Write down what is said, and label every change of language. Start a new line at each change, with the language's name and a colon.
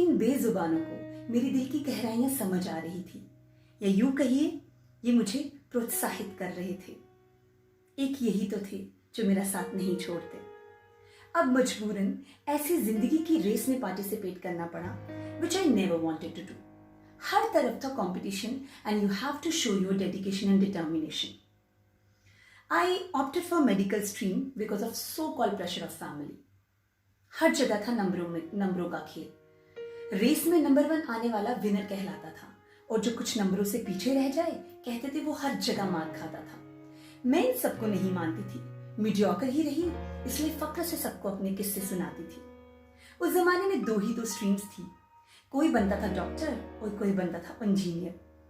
Hindi: इन बेजुबानों को मेरी दिल की गहराइयां समझ आ रही थी, या यूं कहिए ये मुझे प्रोत्साहित कर रहे थे। एक यही तो थे जो मेरा साथ नहीं छोड़ते। अब मजबूरन ऐसी जिंदगी की रेस में पार्टिसिपेट करना पड़ा,
English: which I never wanted to do.
Hindi: हर तरफ था competition
English: and you have to show your dedication and determination. I opted for medical stream because of so-called pressure of family.
Hindi: हर जगह था नंबरों का खेल। रेस में नंबर 1 आने वाला विनर कहलाता था और जो कुछ नंबरों से पीछे रह जाए कहते थे वो हर जगह मार खाता था। मैं इन सबको नहीं मानती थी, मीडियोकर ही रही, इसलिए फक्र से सबको अपने किस्से सुनाती थी। उस जमाने में दो स्ट्रीम्स थी, कोई बनता था डॉक्टर और कोई बनता था इंजीनियर।